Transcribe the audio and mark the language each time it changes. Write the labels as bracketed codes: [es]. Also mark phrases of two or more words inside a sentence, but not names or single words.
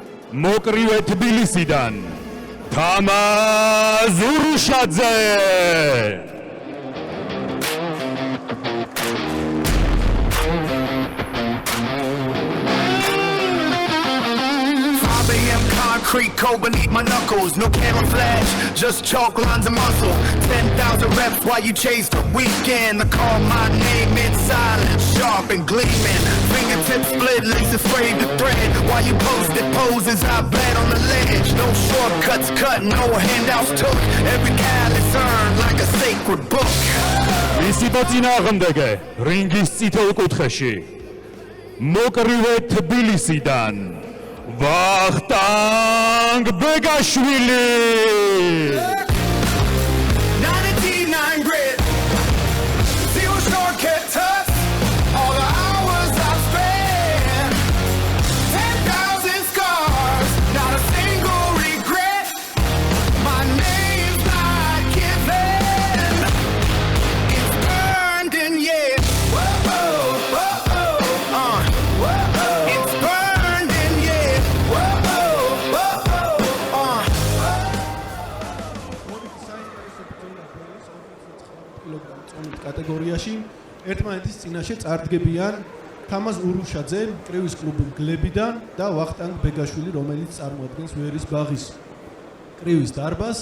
[ka] მოკრივე თბილისიდან თამაზ ურუშაძე. [en] Concrete cold beneath my knuckles, no camouflage, just chalk lines of muscle. 10,000 reps while you chase the weekend. I call my name in silence, sharp and gleaming. Fingertips split, laces frayed to thread. While you posted poses, I bled on the ledge. No shortcuts cut, no handouts took. Every callus earned like a sacred book. [ka] Ისიბა წინააღმდეგე რინგის წითელ კუთხეში მოკრივე თბილისიდან ვახტანგ ბეგაშვილი. [en] 99 grit, zero shortcut touch, all the hours I've spent, 10,000 scars, not a single regret, my name's not given, it's burned in yeah, whoa, whoa, it's burned in yeah, whoa, [ka] კატეგორიაში ერთმანეთის წინაშე წარდგებიან თამაზ ურუშაძე კრივის კლუბ გლებიდან და ვახტანგ ბეგაშვილი, რომელიც წარმოადგენს ვერის ბაღის კრივის დარბაზს.